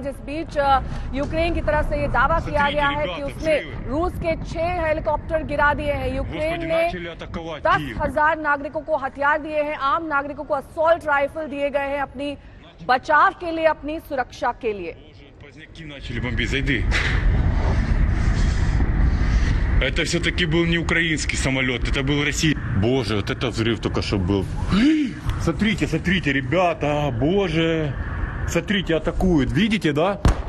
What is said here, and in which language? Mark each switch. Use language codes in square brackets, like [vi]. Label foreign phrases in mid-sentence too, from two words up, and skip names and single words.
[hi] जिस बीच यूक्रेन की तरफ से ये दावा किया गया है कि उसने रूस के 6 हेलीकॉप्टर गिरा दिए हैं। यूक्रेन ने 10,000 नागरिकों को हथियार दिए हैं, आम नागरिकों को [en] assault rifle [hi] दिए गए हैं अपनी बचाव के लिए, अपनी सुरक्षा के लिए। [ru] Это все-таки был не украинский самолет, это был российский. Боже, вот это взрыв только что был. Смотрите, смотрите, ребята, боже. Смотрите, атакуют. Видите, да?